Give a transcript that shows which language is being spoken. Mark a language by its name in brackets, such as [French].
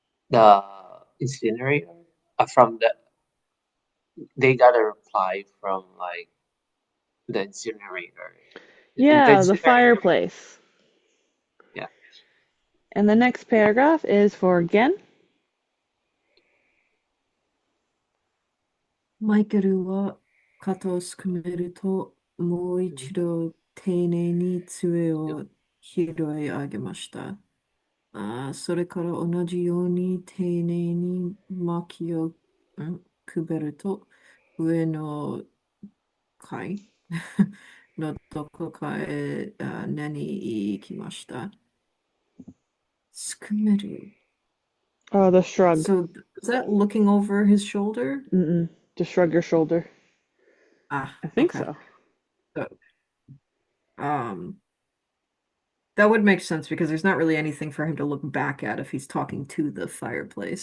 [English] The incinerator from they got a reply from like the incinerator. Yeah, the fireplace. Yeah. And the next paragraph is for Gen. [Japanese] マイケルは肩をすくめると、もう一度丁寧に杖を拾い上げました。それから同じように丁寧に薪をくべると、上の階のどこかへ寝に行きました。すくめる。 [English] The shrug. So is that looking over his shoulder? Mm-mm. Just shrug your shoulder. Ah, I think okay. so. So, um, that would make sense because there's not really anything for him to look back at if he's talking to the fireplace.